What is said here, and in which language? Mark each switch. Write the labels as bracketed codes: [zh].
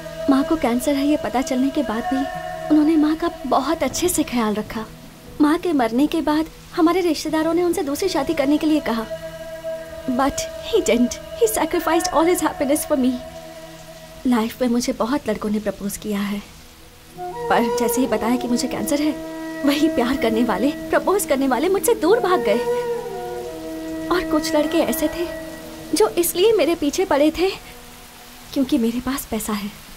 [hi] माँ को कैंसर है ये पता चलने के बाद भी उन्होंने माँ का बहुत अच्छे से ख्याल रखा। माँ के मरने के बाद हमारे रिश्तेदारों ने उनसे दूसरी शादी करने के लिए कहा, [en] but he didn't. He sacrificed all his happiness for me. [hi] Life में मुझे बहुत लड़कों ने प्रपोज किया है, पर जैसे ही बताया कि मुझे कैंसर है, वही प्यार करने वाले, प्रपोज करने वाले मुझसे दूर भाग गए। और कुछ लड़के ऐसे थे जो इसलिए मेरे पीछे पड़े थे क्योंकि मेरे पास पैसा है।